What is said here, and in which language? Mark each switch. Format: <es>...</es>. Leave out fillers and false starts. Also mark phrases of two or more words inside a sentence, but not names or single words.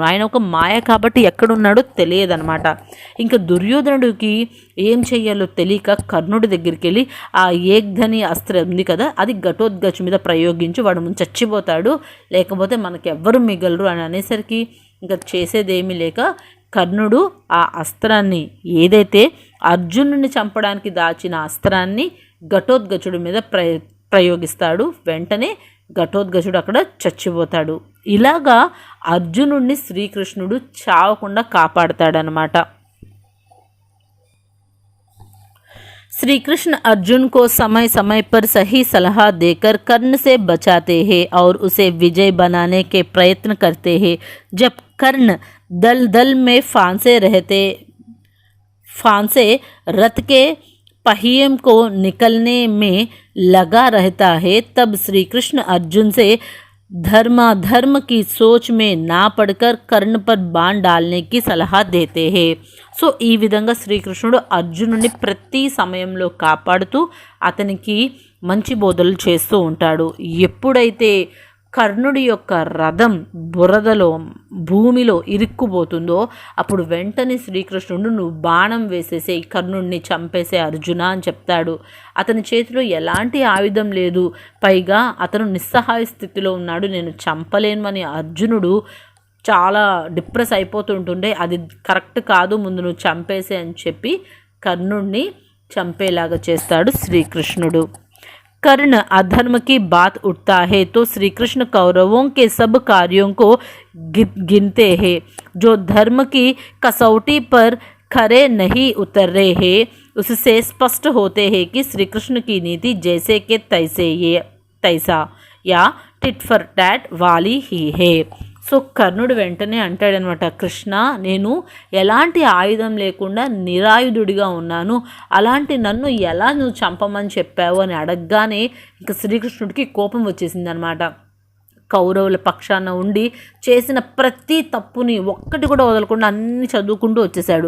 <te>ఆయన ఒక మాయ కాబట్టి ఎక్కడున్నాడో తెలియదనమాట. ఇంకా దుర్యోధనుడికి ఏం చెయ్యాలో తెలియక కర్ణుడి దగ్గరికి వెళ్ళి ఆ ఏక్ధని అస్త్రం ఉంది కదా, అది ఘటోత్కచు మీద ప్రయోగించి వాడు ముందు చచ్చిపోతాడు, లేకపోతే మనకి ఎవ్వరు మిగలరు అని అనేసరికి ఇంకా చేసేదేమీ లేక కర్ణుడు ఆ అస్త్రాన్ని, ఏదైతే అర్జునుడిని చంపడానికి దాచిన అస్త్రాన్ని ఘటోత్కచుడి మీద ప్రయోగిస్తాడు. వెంటనే ఘటోత్కచుడు అక్కడ చచ్చిపోతాడు. ఇలాగా అర్జునుడిని శ్రీకృష్ణుడు చావకుండా కాపాడతాడనమాట.</te> <hi>श्री कृष्ण अर्जुन को समय समय पर सही सलाह देकर कर्ण से बचाते हैं और उसे विजय बनाने के प्रयत्न करते हैं. जब कर्ण दल दल में फांसे रथ के पहिए को निकलने में लगा रहता है, तब श्री कृष्ण अर्जुन से धर्म की सोच में ना पड़कर कर्ण पर बाण डालने की सलाह देते हैं.</hi> <te>సో ఈ విధంగా శ్రీకృష్ణుడు అర్జునుడిని ప్రతి సమయంలో కాపాడుతూ అతనికి మంచి బోధలు చేస్తూ ఉంటాడు. ఎప్పుడైతే కర్ణుడి యొక్క రథం బురదలో భూమిలో ఇరుక్కుపోతుందో అప్పుడు వెంటనే శ్రీకృష్ణుడు నువ్వు బాణం వేసేసే కర్ణుడిని చంపేసే అర్జున అని చెప్తాడు. అతని చేతిలో ఎలాంటి ఆయుధం లేదు, పైగా అతను నిస్సహాయ స్థితిలో ఉన్నాడు, నేను చంపలేను అని అర్జునుడు చాలా డిప్రెస్ అయిపోతుంటుండే. అది కరెక్ట్ కాదు, ముందు నువ్వు చంపేసే అని చెప్పి కర్ణుడిని చంపేలాగా చేస్తాడు శ్రీకృష్ణుడు.</te> <hi>कर्ण अधर्म की बात उठता है तो श्री कृष्ण कौरवों के सब कार्यों को गिनते हैं. जो धर्म की कसौटी पर खरे नहीं उतर रहे हैं उससे स्पष्ट होते हैं कि श्री कृष्ण की नीति जैसे के तैसा या</hi> <en>tit for tat</en> <hi>वाली ही है.</hi> <te>సో కర్ణుడు వెంటనే అంటాడనమాట, కృష్ణ నేను ఎలాంటి ఆయుధం లేకుండా నిరాయుధుడిగా ఉన్నాను, అలాంటి నన్ను ఎలా నువ్వు చంపమని చెప్పావు అని అడగగానే ఇంకా శ్రీకృష్ణుడికి కోపం వచ్చేసింది అనమాట. కౌరవుల పక్షాన ఉండి చేసిన ప్రతి తప్పుని ఒక్కటి కూడా వదలకుండా అన్ని చదువుకుంటూ వచ్చేసాడు.</te>